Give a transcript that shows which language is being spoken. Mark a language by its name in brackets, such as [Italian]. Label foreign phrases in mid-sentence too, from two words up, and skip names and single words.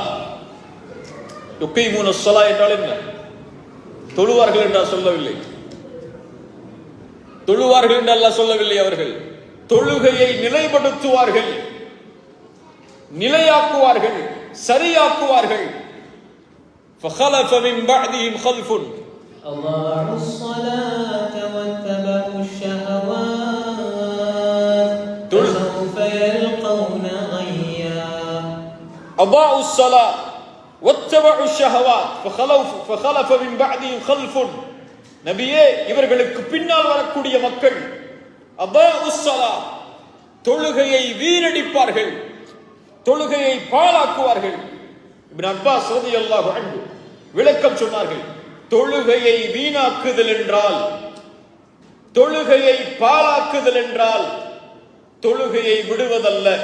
[Arabic] يقيمون الصلاة [Tamil] என்றால் என்ன? தொழுவார்கள் என்றால் சொல்லவில்லை. தொழுவார்கள் என்று அல்லாஹ் சொல்லவில்லை. அவர்கள் தொழுகையை நிலைப்படுத்துவார்கள், நிலையாக்குவார்கள், சரியாக்குவார்கள். [Arabic] فخلف من بعدهم خلف أضاعوا الصلاة واتبعوا الشهوات فسوف يلقون غيا. أضاعوا الصلاة واتبعوا الشهوات فخلف من بعدهم خلف. [Tamil] நபியே, இவர்களுக்கு பின்னால் வரக்கூடிய மக்கள் [Arabic] أضاعوا الصلاة, [Tamil] தொழுகையை வீணடிப்பார்கள், தொழுகையை பாழாக்குவார்கள். இப்னு அப்பாஸ் [Arabic] رضي الله عنه [Tamil] விளக்கம் சொன்னார்கள். தொழுகையை வீணாக்குதல் என்றால், தொழுகையை பாழாக்குதல் என்றால் தொழுகையை விடுவதல்ல.